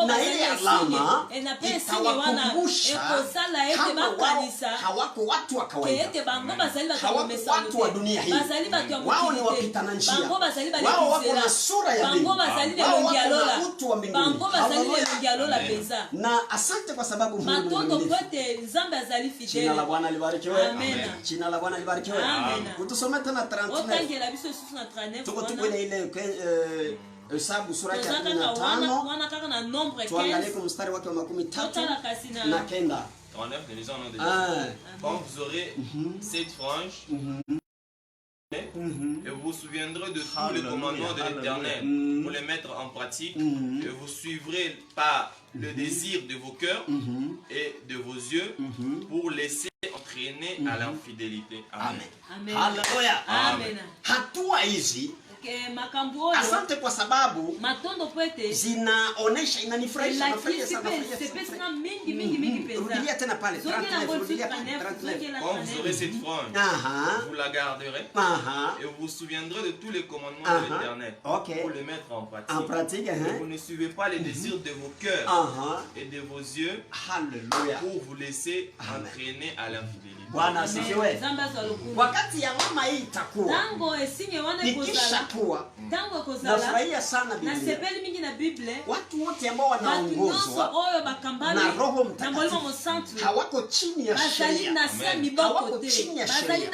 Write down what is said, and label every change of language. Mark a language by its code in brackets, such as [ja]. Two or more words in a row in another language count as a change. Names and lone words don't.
[sw] Na ile alama itawakumbusha kama hawako watu wa kawaida, hawako watu wa dunia hii. Wao ni wapitana njia. Wao wako na sura ya Mungu. Wao wako na utu wa mbinguni. Haleluya. Na asante kwa sababu [ln] matondo kote nzambe azali fidele. [sw] Jina la Bwana libarikiwe. Amen. Jina la Bwana libarikiwe. Amen. Utusome tena 39. [ln] Otangela biso susu na 39. [sw] Tuko ile Hesabu sura ya 15. Tuangalie kwa mstari wake wa 13 na 9. [fr] 39 quand vous aurez cette frange et vous vous souviendrez de tous les commandements de l'Éternel pour les mettre en pratique, et vous suivrez par le désir de vos cœurs et de vos yeux pour laisser entraîner à l'infidélité. [sw] Amen. Haleluya. Amen. Hatua hizi asante kwa sababu zinaonesha inanifurahisha sana mingi. Rudia tena pale 39. [fr] Quand vous aurez cette frange, vous la garderez et vous vous souviendrez de tous les commandements de l'Éternel pour les mettre en pratique. Vous ne suivez pas les désirs de vos cœurs et de vos yeux pour vous laisser entraîner à l'infidélité. [sw] Bwana asifiwe. Wakati ya mama hii itakuwa ikishakuwa nafurahia sana Biblia. Watu wote ambao wanaongozwa na Roho Mtakatifu hawako chini ya sheria, hawako chini ya sheria.